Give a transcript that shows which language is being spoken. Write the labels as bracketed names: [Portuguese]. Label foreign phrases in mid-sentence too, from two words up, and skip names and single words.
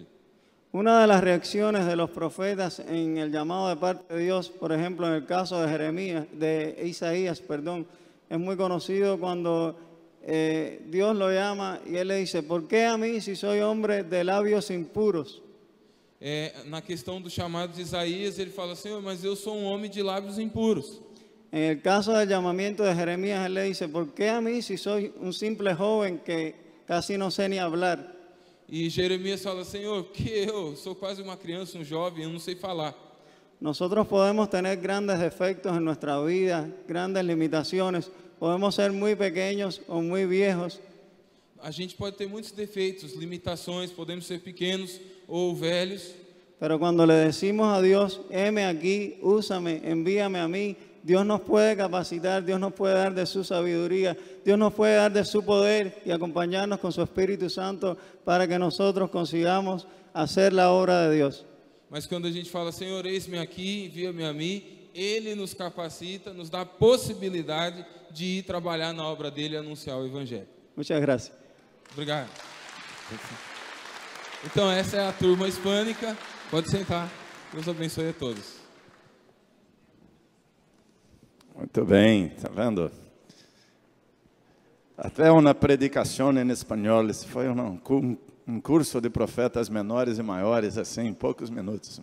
[Spanish] Una de las reacciones de los profetas en el llamado de parte de Dios, por ejemplo, en el caso de Isaías, es muy conocido cuando Dios lo llama y él le dice: ¿por qué a mí si soy hombre de labios impuros? [Portuguese] na questão do chamado de Isaías, ele fala, Senhor, mas eu sou um homem de lábios impuros. [Spanish] En el caso del llamamiento de Jeremías, él le dice, ¿por qué a mí si soy un simple joven que casi no sé ni hablar? [Portuguese] E Jeremias fala, Senhor, que eu sou quase uma criança, um jovem, eu não sei falar. [Spanish] Nosotros podemos tener grandes defectos en nuestra vida, grandes limitaciones. Podemos ser muy pequeños o muy viejos. [Portuguese] A gente pode ter muitos defeitos, limitações, podemos ser pequenos ou velhos. [Spanish] Pero cuando le decimos a Dios, heme aquí, úsame, envíame a mí, Dios nos puede capacitar, Dios nos puede dar de su sabiduría, Dios nos puede dar de su poder y acompañarnos con su Espíritu Santo para que nosotros consigamos hacer la obra de Dios. [Portuguese] Mas quando a gente fala, Senhor, eis-me aqui, envia-me a mim, Ele nos capacita, nos dá a possibilidade de ir trabalhar na obra dele e anunciar o Evangelho. [Spanish] Muchas gracias. [Portuguese] Obrigado. Então, essa é a turma hispânica. Pode sentar. Deus abençoe a todos. Muito bem, tá vendo? Até uma predicação em espanhol, esse foi um curso de profetas menores e maiores, assim, em poucos minutos.